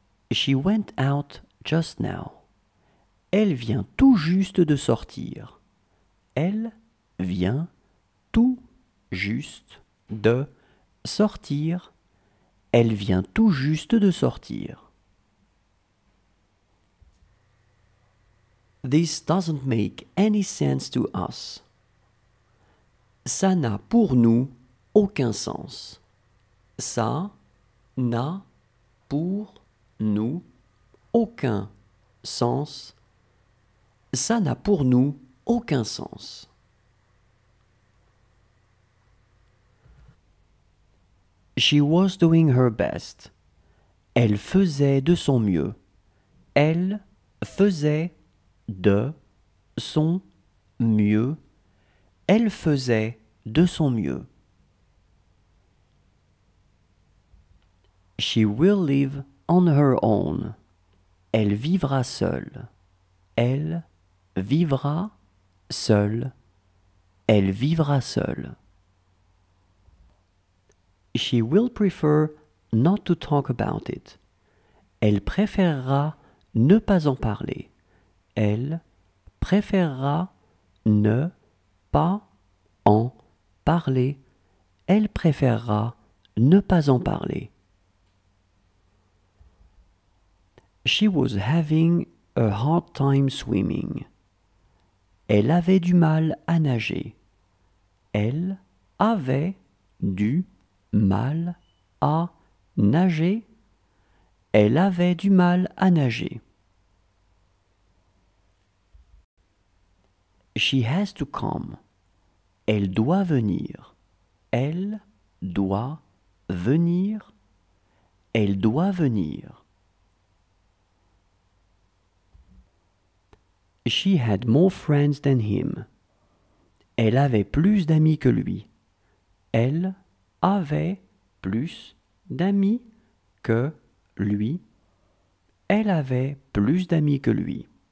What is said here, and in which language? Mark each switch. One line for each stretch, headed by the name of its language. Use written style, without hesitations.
English: She went out just now.
French: Elle vient tout juste de sortir. Elle vient tout juste de sortir. Elle vient tout juste de sortir.
English: This doesn't make any sense to us.
French: Ça n'a pour nous aucun sens. Ça n'a pour nous aucun sens. Ça n'a pour nous aucun sens.
English: She was doing her best.
French: Elle faisait de son mieux. Elle faisait de son mieux. Elle faisait de son mieux.
English: She will live on her own.
French: Elle vivra seule. Elle vivra seule. Elle vivra seule.
English: She will prefer not to talk about it.
French: Elle préférera ne pas en parler. Elle préférera ne pas en parler. Elle préférera ne pas en parler.
English: She was having a hard time swimming.
French: Elle avait du mal à nager. Elle avait du mal à nager. Elle avait du mal à nager.
English: She has to come.
French: Elle doit venir. Elle doit venir. Elle doit venir.
English: She had more friends than him.
French: Elle avait plus d'amis que lui. Elle avait plus d'amis que lui. Elle avait plus d'amis que lui.